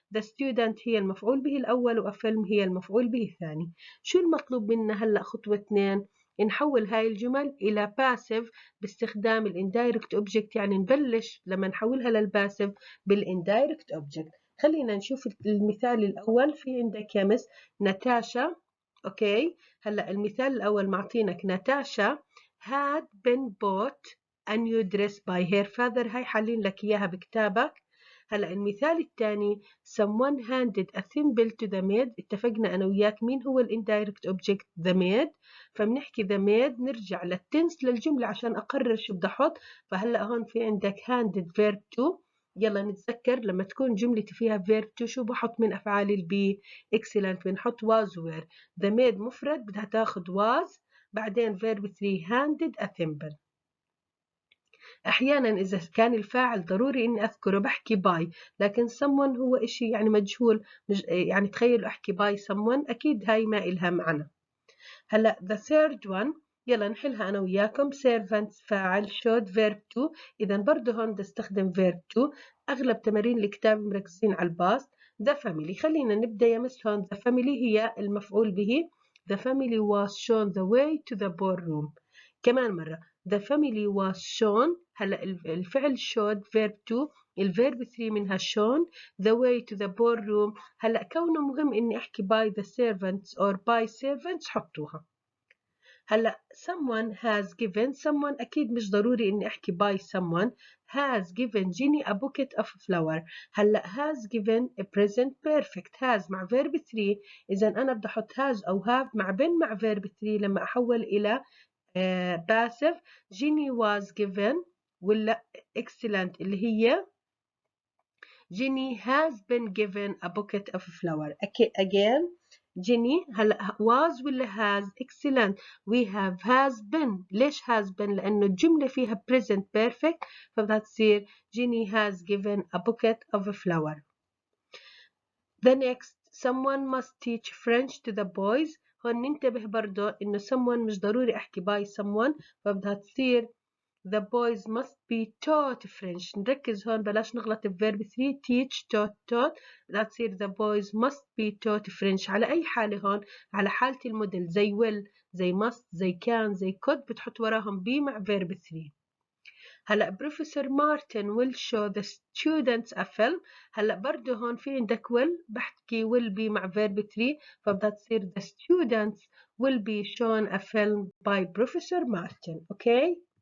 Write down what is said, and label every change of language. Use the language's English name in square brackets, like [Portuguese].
[English] the student [Arabic] هي المفعول به الأول و [English] a film [Arabic] هي المفعول به الثاني. شو المطلوب منا هلأ؟ خطوة 2 نحول هاي الجمل إلى passive باستخدام الانdirect object. يعني نبلش لما نحولها للباسيف بالindirect object. خلينا نشوف المثال الأول. في عندك يا مس ناتاشا. اوكي، هلا المثال الاول معطينك [English] Natasha had been bought a new dress by her father. [Arabic] هاي حالين لك اياها بكتابك. هلا المثال الثاني [English] someone handed a thimble to the maid. [Arabic] اتفقنا انا وياك مين هو الانdirect object؟ [English] the maid. [Arabic] فبنحكي [English] the maid [Arabic] نرجع للتنس للجمله عشان اقرر شو بدي احط. فهلا هون في عندك handed [English] verb to. [Arabic] يلا نتذكر لما تكون جملتي فيها verb to شو بحط من افعال البي؟ excellent. بنحط [English] was were. the maid [Arabic] مفرد بدها تاخذ was. بعدين [English] verb 3 handed a thimble. [Arabic] أحيانا إذا كان الفاعل ضروري إني أذكره بحكي [English] by، [Arabic] لكن someone هو إشي يعني مجهول. يعني تخيلوا أحكي [English] by someone، [Arabic] أكيد هاي ما إلها معنى. هلا [English] the third one [Arabic] يلا نحلها أنا وياكم. [English] servants [Arabic] فاعل [English] showed verb to. [Arabic] إذا برضه هون بدي استخدم verb to. أغلب تمارين الكتاب مركزين على الباست. [English] the family [Arabic] خلينا نبدأ يا مس. هون the family هي المفعول به. [English] the family was shown the way to the ballroom. كمان مرة the family was shown. هلا الفعل showed verb to، الverb 3 منها shown. the way to the ballroom [Arabic] هلا كونه مهم إني أحكي [English] by the servants or by servants [Arabic] حطوها. [English] هلا someone has given. [Arabic] someone أكيد مش ضروري إني أحكي [English] by someone. has given Jenny a bucket of flower. هلا has given a present perfect. has مع verb 3. [Arabic] إذا أنا بدي أحط [English] has [Arabic] أو [English] have [Arabic] مع [English] been [Arabic] مع verb 3 لما أحول إلى passive. [English] Jenny was given [Arabic] ولا [English] excellent [Arabic] اللي هي [English] Jenny has been given a bucket of flower. Again Jenny [Arabic] هلا [English] was [Arabic] ولا [English] has؟ excellent. we have has been. [Arabic] ليش [English] has been؟ [Arabic] لأنه الجملة فيها [English] present perfect، [Arabic] فبدها تصير [English] Jenny has given a bucket of flower. The next someone must teach French to the boys. [Arabic] هون ننتبه برضو إنه [English] someone [Arabic] مش ضروري أحكي [English] by someone، [Arabic] فبدها تصير [English] the boys must be taught French. [Arabic] نركز هون بلاش نغلط verb 3 teach taught. بدها تصير [English] the boys must be taught French. [Arabic] على أي حالة هون؟ على حالة الموديل زي [English] will [Arabic] زي [English] must [Arabic] زي [English] can [Arabic] زي [English] could [Arabic] بتحط وراهم [English] be [Arabic] مع verb 3. هلا [English] Professor Martin will show the students a film. [Arabic] هلا برضه هون في عندك [English] will [Arabic] بحكي [English] will be مع verb 3، [Arabic] فبدها تصير [English] the students will be shown a film by Professor Martin. Okay.